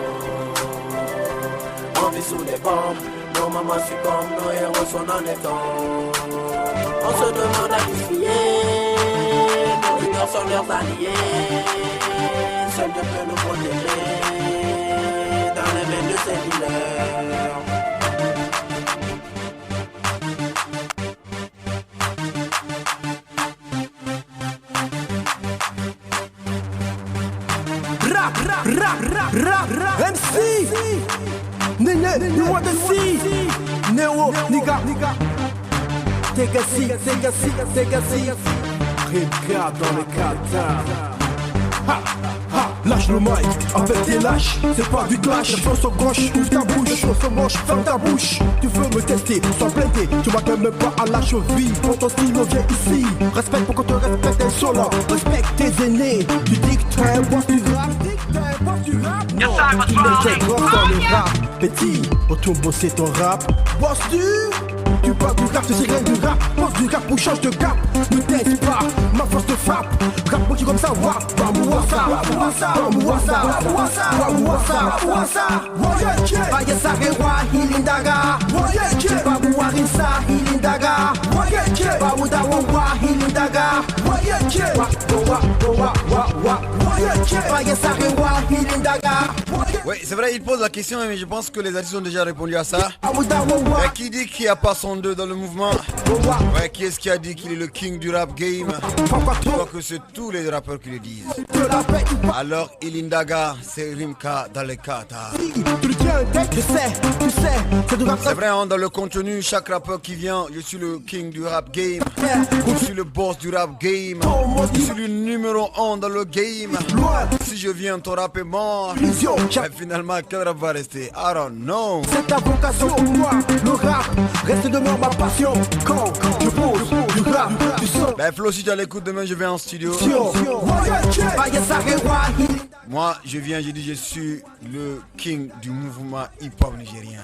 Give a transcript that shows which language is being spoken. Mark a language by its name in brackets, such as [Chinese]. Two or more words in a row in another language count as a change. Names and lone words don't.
[French] On vit sous les bombes, nos mamans succombent, nos héros sont dans les tombes. On se demande à qui se fier, nos leaders sont leurs alliés. Seul Dieu peut nous protéger dans les mains de ces dealers. [English] MC Nene, you want to see Neo, nigga Take a seat, take a seat, take a seat Rip-Car [French] dans le Qatar. Ha, ha, lâche le mic, avec tes lâches, c'est pas du clash. Les choses sont gauche, ouvre ta bouche, les choses sont moches, ferme ta bouche. Tu veux me tester, sois blindé, tu m'attends même pas à la cheville. Pour ton style, on vient ici, respecte pour qu'on te respecte un solo. Respecte tes aînés, tu dis que t'es un boss du rap. Non, tu mets tes grosses dans le rap. Petit, retourne bosser ton rap. Boss tu parles du rap, c'est rien du rap. Boss du rap ou change de cap. Ne t'aide pas, ma force te frappe. Rap moi qui comme ça, wap, bamouassa, Bayesa rewa hilindaga, Babu warisa hilindaga, Bawuda wawa hilindaga, Bayesa rewa hilindaga. Oui, c'est vrai, il pose la question, mais je pense que les artistes ont déjà répondu à ça. Qui dit qu'il n'y a pas son 2 dans le mouvement? Ouais, qui est-ce qui a dit qu'il est le king du [English] rap game? [French] Je crois que c'est tous les rappeurs qui le disent. Alors, Ilindaga, c'est Rimka dans les Qatar. C'est vrai, hein, dans le contenu, chaque rappeur qui vient, je suis le king du [English] rap game. [French] Je suis le boss du [English] rap game. [French] Je suis le numéro 1 dans le game. Si je viens, ton rap est mort. Mais finalement, quel rap va rester? [English] I don't know. [French] C'est ta vocation, moi, le rap reste demeure ma passion. Quand je pose du rap, du son. Ben Flo, si tu as l'écoute demain, je vais en studio. Moi, je viens, je dis, je suis le king du mouvement hip-hop nigérien.